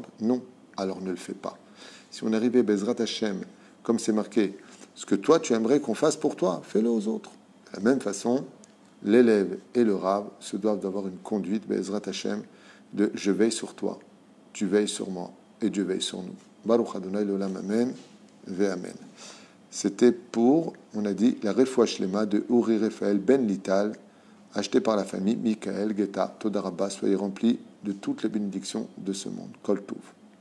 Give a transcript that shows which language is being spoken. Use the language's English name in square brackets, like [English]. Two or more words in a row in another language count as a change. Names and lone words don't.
[French] Non, alors ne le fais pas. Si on arrivait [Hebrew] בעזרת השם, [French] comme c'est marqué, ce que toi tu aimerais qu'on fasse pour toi, fais-le aux autres. De la même façon, l'élève et le Rav se doivent d'avoir une conduite, [Hebrew] בעזרת השם, [French] de je veille sur toi, tu veilles sur moi et Dieu veille sur nous. [Hebrew] ברוך אדוני לעולם אמן ואמן. [French] C'était pour, on a dit, la [Hebrew] רפואה שלמה [French] de Uri Raphaël Ben Lital, acheté par la famille Michael Geta Todarabba. Soyez remplis de toutes les bénédictions de ce monde. [Hebrew] כל טוב.